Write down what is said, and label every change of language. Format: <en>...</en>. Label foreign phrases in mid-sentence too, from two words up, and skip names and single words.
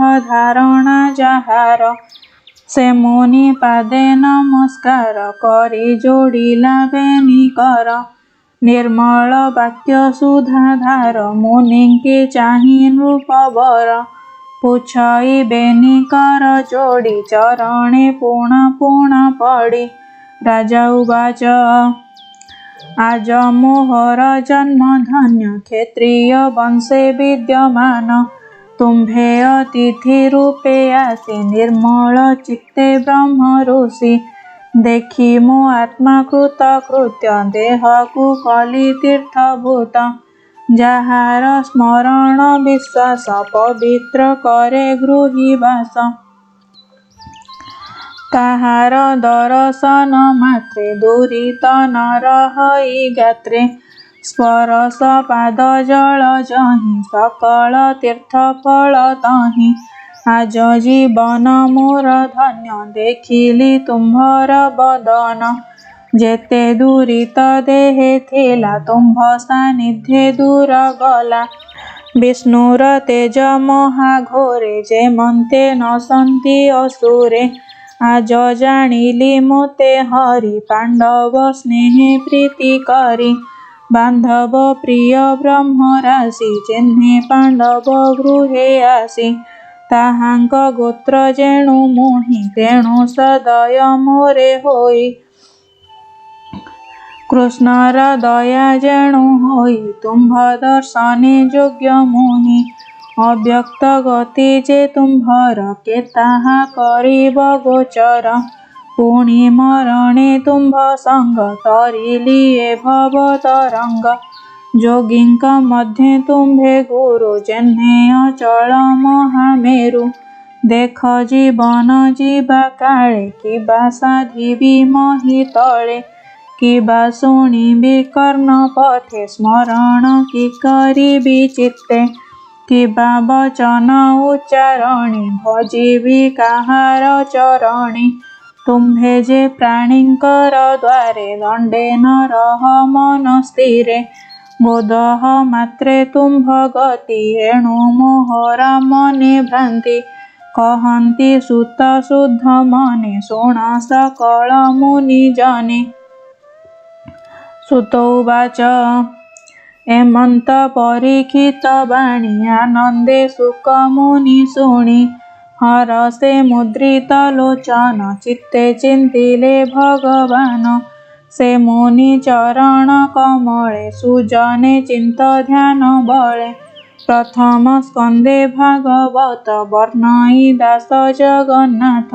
<or>ଧାରଣା ଜାହାର ସେ ମୁନି ପାଦେ ନମସ୍କାର କରୀ ଯୋଡ଼ିଲା ବେନୀ କର ନିର୍ମଳ ବାକ୍ୟ ସୁଧାଧାର ମୁନି ଚାହି ନୃପବର ପୁଛଇ ବେନୀ କର ଯୋଡ଼ି ଚରଣେ ପୁଣ ପୁଣ ପଡ଼ି ରାଜା ଉବାଚ ଆଜ ମୋହର ଜନ୍ମ ଧନ୍ୟ କ୍ଷତ୍ରିୟ ବଂଶେ ବିଦ୍ୟମାନ ତୁମ୍ଭେ ଅତିଥି ରୂପେ ଆସି ନିର୍ମଳ ଚିତ୍ତେ ବ୍ରହ୍ମ ଋଷି ଦେଖି ମୋ ଆତ୍ମା କୃତ କୃତ୍ୟ ଦେହ କୋ କଳି ତୀର୍ଥଭୂତ ଜାହାର ସ୍ମରଣ ବିଶ୍ୱାସ ପବିତ୍ର କରେ ଗୃହୀ ବାସ ତାହାର ଦର୍ଶନ ମାତ୍ରେ ଦୁରିତ ନ ରହଇ ଗାତ୍ରେ ସ୍ପର୍ଶ ପାଦ ଜଳ ଯହି ସକଳ ତୀର୍ଥ ଫଳ ତହି ଆଜ ଜୀବନ ମୋର ଧନ୍ୟ ଦେଖିଲି ତୁମ୍ଭର ବଦନ ଯେତେ ଦୁରିତ ଦେହେ ଥିଲା ତୁମ୍ଭ ସାନିଧ୍ୟେ ଦୂର ଗଲା ବିଷ୍ଣୁର ତେଜ ମହାଘୋରେ ଯେମନ୍ତେ ନସନ୍ତି ଅସୁରେ ଆଜ ଜାଣିଲି ମୋତେ ହରି ପାଣ୍ଡବ ସ୍ନେହେ ପ୍ରୀତି କରି ବାନ୍ଧବ ପ୍ରିୟ ବ୍ରହ୍ମ ରାଶି ଯେହ୍ନେ ପାଣ୍ଡବ ଗୃହେ ଆସି ତାହାଙ୍କ ଗୋତ୍ର ଯେଣୁ ମୋହି ତେଣୁ ସଦୟ ମୋରେ ହୋଇ କୃଷ୍ଣର ଦୟା ଯେଣୁ ହୋଇ ତୁମ୍ଭ ଦର୍ଶନେ ଯୋଗ୍ୟ ମୋହି ଅବ୍ୟକ୍ତ ଗତି ଯେ ତୁମ୍ଭର କେ ତାହା କରିବ ଗୋଚର ପୁଣି ମରଣେ ତୁମ୍ଭ ସଙ୍ଗ ତରିଲିଏ ଭବ ତରଙ୍ଗ ଯୋଗୀଙ୍କ ମଧ୍ୟେ ତୁମ୍ଭେ ଗୁରୁ ଯେହ୍ନେ ଅଚଳ ମହାମେରୁ ଦେଖ ଜୀବନ ଜୀବା କାଳେ କିବା ସାଧିବି ମହୀ ତଳେ କିବା ଶୁଣିବି କର୍ଣ୍ଣ ପଥେ ସ୍ମରଣ କି କରିବି ଚିତ୍ତେ କିବା ବଚନ ଉଚ୍ଚାରଣୀ ଭଜିବି କାହାର ଚରଣୀ ତୁମ୍ଭେ ଯେ ପ୍ରାଣୀଙ୍କର ଦ୍ୱାରେ ଦଣ୍ଡେ ନ ରହ ମନ ସ୍ଥିରେ ବୋଧ ମାତ୍ରେ ତୁମ୍ଭ ଗତି ଏଣୁ ମୋହର ମନେ ଭ୍ରାନ୍ତି କହନ୍ତି ସୁତ ଶୁଦ୍ଧ ମନେ ଶୁଣ ସକଳ ମୁନି ଜନେ ସୁତ ଉବାଚ ଏମନ୍ତ ପରୀକ୍ଷିତ ବାଣୀ ଆନନ୍ଦେ ଶୁକମୁନି ଶୁଣି ହରଷେ ମୁଦ୍ରିତ ଲୋଚନ ଚିତ୍ତେ ଚିନ୍ତିଲେ ଭଗବାନ। ସେ ମୁନି ଚରଣ କମଳେ ସୁଜନେ ଚିନ୍ତ ଧ୍ୟାନ ବଳେ ପ୍ରଥମ ସ୍କନ୍ଧେ ଭାଗବତ ବର୍ଣ୍ଣଇ ଦାସ ଜଗନ୍ନାଥ।</or>